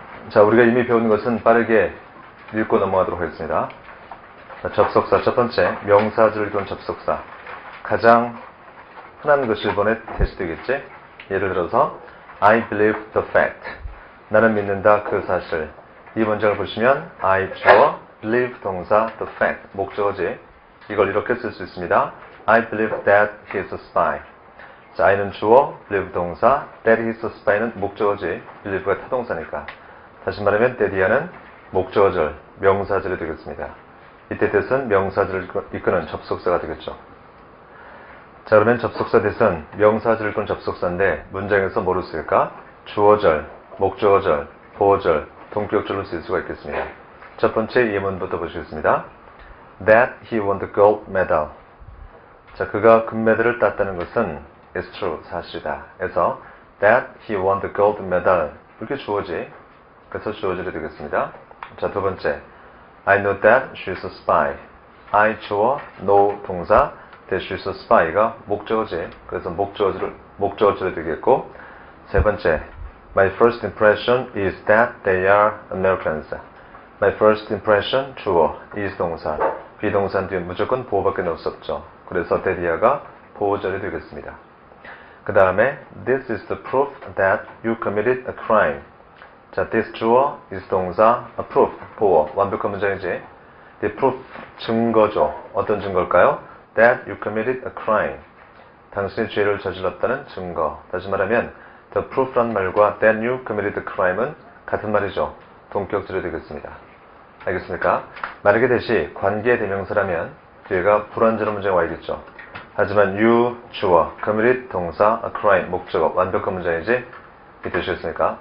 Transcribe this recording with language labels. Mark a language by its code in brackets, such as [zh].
[ko] 자, 우리가 이미 배운 것은 빠르게 읽고 넘어가도록 하겠습니다. 자, 접속사 첫 번째, 명사절을 이룬 접속사. 가장 흔한 것이 이번에 테스트겠지? [en] 예를 들어서 I believe the fact. [ko] 나는 믿는다 그 사실. 이 문장을 보시면 I 주어, believe 동사, the fact 목적어지. 이걸 이렇게 쓸 수 있습니다. [en] I believe that he is a spy. 자, I는 주어, believe 동사, that he is a spy는 목적어지. [ko] believe가 타동사니까. 다시 말하면 that이야는 목적어절, 명사절이 되겠습니다. 이때 that은 명사절을 이끄는 접속사가 되겠죠. 자, 그러면 접속사 that은 명사절을 이끄는 접속사인데 문장에서 뭐로 쓰일까? 주어절, 목적어절, 보어절, 동격절로 쓸 수가 있겠습니다. 첫 번째 예문부터 보시겠습니다. [en] That he won the gold medal. [ko] 자, 그가 금메달을 땄다는 것은 [en] is true, [ko] 사실이다. 그래서 [en] that he won the gold medal. [ko] 이렇게 주어지. 그래서 주어절이 되겠습니다. 자, 두 번째. [en] I know that she is a spy. I 주어, know 동사, that she is a spy가 목적어지. [ko] 그래서 목적어절이 되겠고, 세 번째. [en] My first impression is that they are Americans. My first impression, 주어, is 동사. [ko] 비동사 뒤에 무조건 보호밖에 넣을 수 없죠. 그래서 that이야가 보호절이 되겠습니다. 그 다음에 [en] This is the proof that you committed a crime. [ko] 자, this 주어, is 동사, a proof, 보호, 완벽한 문장이지. [en] The proof, [ko] 증거죠. 어떤 증거일까요? [en] That you committed a crime. [ko] 당신이 죄를 저질렀다는 증거. 다시 말하면 the proof란 말과 [en] that you committed a crime [ko] 은 같은 말이죠. 동격절이 되겠습니다. 알겠습니까? 만약에 대시 관계대명사라면 뒤에가 불완전한 문장이 와야겠죠. 하지만 you, 주어, committed, 동사, a crime, 목적어, 완벽한 문장이지 이 뜻이었으니까.